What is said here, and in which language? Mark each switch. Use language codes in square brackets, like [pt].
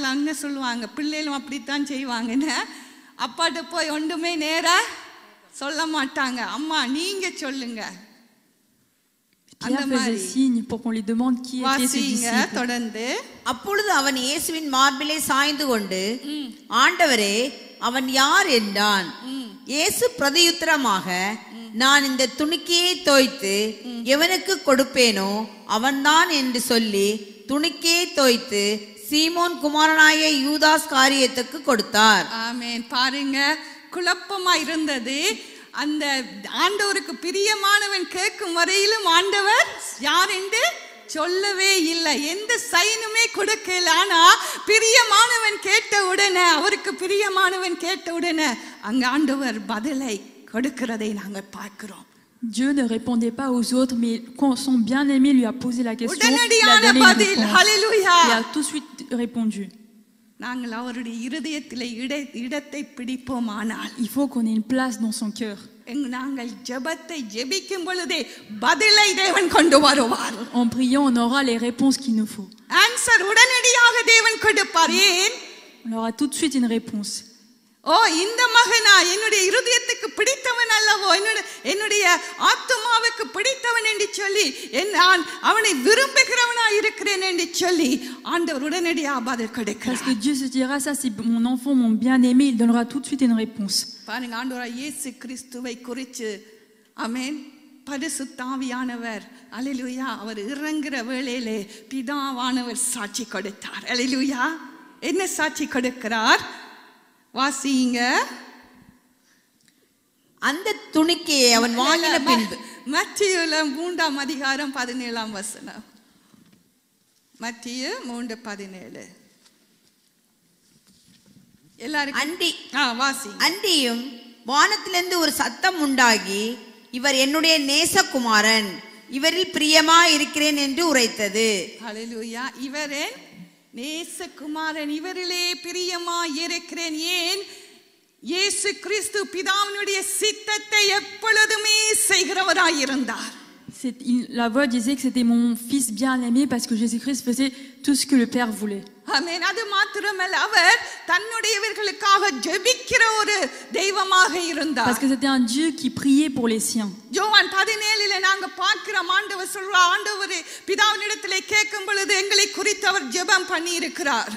[ta] அங்க சொல்லுவாங்க, பிள்ளைகளும் அப்படித்தான் செய்வாங்கன்னு. அப்பாட்ட போய் ஒன்றுமே நேரா சொல்ல மாட்டாங்க, அம்மா நீங்க சொல்லுங்க. [fr] Pierre faisait signe pour qu'on lui demande qui était ce disciple. [ta] தொடர்ந்து அப்பொழுது அவன் இயேசுவின் மார்பிலே சாய்ந்து கொண்டு, ஆண்டவரே அவன் யார் என்றான். இயேசு பிரதியுத்தரமாக, நான் இந்த துணிக்கையை தோய்த்து எவனுக்கு கொடுப்பேனோ அவன்தான் என்று சொல்லி துணிக்கையை தோய்த்து சீமோன் குமாரனாய யூதாஸ் காரியத்துக்கு கொடுத்தார். ஆமென். பாருங்க, குழப்பமா இருந்தது. அந்த ஆண்டவருக்கு பிரியமானவன் கேட்கும் வரையிலும் ஆண்டவர் யார் என்று சொல்லவே இல்லை, எந்த சைனுமே கொடுக்கல. ஆனா பிரியமானவன் கேட்ட உடனே, அவருக்கு பிரியமானவன் கேட்ட உடனே அங்க ஆண்டவர் பதிலை கொடுக்கிறதை நாங்கள் பார்க்கிறோம். [fr] Dieu ne répondait pas aux autres, mais quand son bien-aimé lui a posé la question, il a donné une réponse. Il a tout de suite répondu. [ta] நாங்கள் அவருடைய இருதயத்திலே இடத்தை பிடிப்போமானால், [fr] Il faut qu'on ait une place dans son cœur. [ta] நாங்கள் ஜெபத்தை ஜெபிக்கும் பொழுதே பதிலை தேவன் கொண்டு வருவார். [fr] En priant, on aura les réponses qu'il nous faut. [ta] Answer உடனடியாக தேவன் கொடுப்பார். ஏன்? [fr] On aura tout de suite une réponse. [ta] ஓ, இந்த மகனா என்னுடைய இருதயத்துக்கு பிடித்தவன் அல்லவோ, என்னுடைய ஆத்துமாவுக்கு பிடித்தவன் என்று சொல்லி நான் அவனை விரும்புகிறவனா இருக்கிறேன் என்று சொல்லி ஆண்டவர் உடனடியாக பதில் கொடுக்கிறார். [fr] Parce que Dieu se dira, ça c'est mon enfant, mon bien-aimé, il donnera tout de suite une réponse. [ta] பாருங்க, ஆண்டவர் இயேசு கிறிஸ்துவை குறித்து ஆமென் பரிசுத்த ஆவியானவர் அல்லேலூயா அவர் இறங்குற வேளையிலே பிதாவானவர் சாட்சி கொடுத்தார். அல்லேலூயா. என்ன சாட்சி கொடுக்கிறார்? வாசிங்க. அந்த துணிக்கையை அவன் வாங்கின பின்பு, மத்தியுல 3ஆம் அதிகாரம் 17ஆம் வசனம். மத்திய 3:17. எல்லாரும் வாசி. அன்றியும் வானத்திலிருந்து ஒரு சத்தம் உண்டாகி, இவர் என்னுடைய நேசகுமாரன், இவரில் பிரியமா இருக்கிறேன் என்று உரைத்தது. ஹல்லேலூயா. இவரே நேசகுமாரன், இவரிலே பிரியமா இருக்கிறேன். ஏன்? இயேசு கிறிஸ்து பிதாவினுடைய சித்தத்தை எப்பொழுதுமே செய்கிறவராயிருந்தார். [fr] La voix disait que c'était mon fils bien-aimé parce que Jésus-Christ faisait tout ce que le Père voulait. [ta] ஆமென். அது மாத்திரமல்ல, அவர் தன்னுடையவர்களுக்காக ஜெபிக்கிற ஒரு தெய்வமாக இருந்தார். [fr] Parce que c'était un Dieu qui priait pour les siens. [ta] யோவான் 17 நாங்க பார்க்கிறோம், ஆண்டவர் சொல்றார், ஆண்டவரே பிதாவினிடத்திலே கேட்கும் பொழுது எங்களை குறித்து அவர் ஜெபம் பண்ணி இருக்கிறார்.